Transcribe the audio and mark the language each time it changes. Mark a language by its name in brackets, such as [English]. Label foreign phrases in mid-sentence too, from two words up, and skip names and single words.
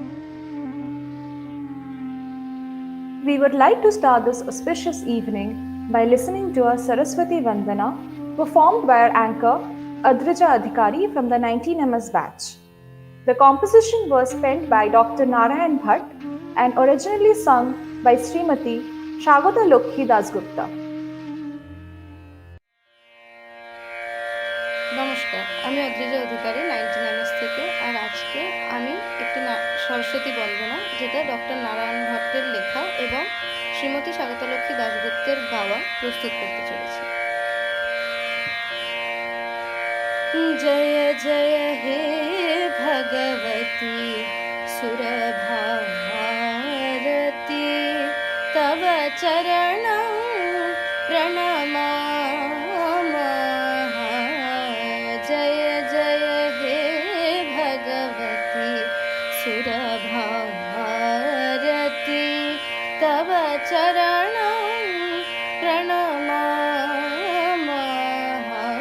[English] We would like to start this auspicious evening by listening to a Saraswati Vandana performed by our anchor Audrija Adhikari from the 19MS batch. The composition was penned by Dr. Narayan Bhatt and originally sung by Srimati Shagota Lokhi Dasgupta. [Bangla] নমস্কার, আমি অদ্রিজা অধিকারী 19MS থেকে। আর আজকে আমি একটি সরস্বতী বন্দনা, যেটা ডক্টর নারায়ণ ভট্টের লেখা এবং শ্রীমতী স্বাগতলক্ষ্মী দাশগুপ্তের গাওয়া, প্রস্তুত করতে চলেছি। [Sanskrit] জয় জয় হে ভগবতী সুরভারতী তব চরণ প্রণমা। सुरभारती तव चरण प्रणमामः।